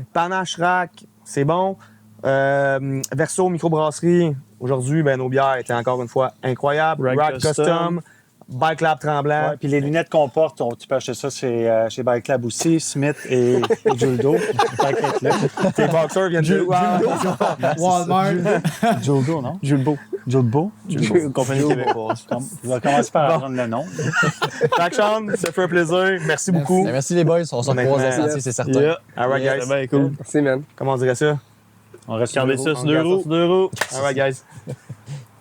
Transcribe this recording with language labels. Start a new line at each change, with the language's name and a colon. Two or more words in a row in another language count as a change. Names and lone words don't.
French: Panache Rack, c'est bon. Verso Microbrasserie. Aujourd'hui, ben, nos bières étaient encore une fois incroyables. Rag Rag Custom. Custom. Bike Lab Tremblant. Ouais, puis les lunettes qu'on porte, tu peux acheter ça chez Bike Lab aussi, Smith et Juldo. Tes boxers viennent de Walmart. Juldo, non? Julbeau. Julbo. Julbeau, compagnie québécoise. Je vais commencer par apprendre le nom. Fait que Sean, ça fait un plaisir. Merci beaucoup. Ben, merci les boys, on se Honnêtement, recroise à Sentier, c'est certain.
English: Yeah. All right, Yeah, guys.
French: c'est bien cool. Merci, man. Comment on dirait ça? On reste Regardez sur ça le sur deux roues.
English: All right, guys.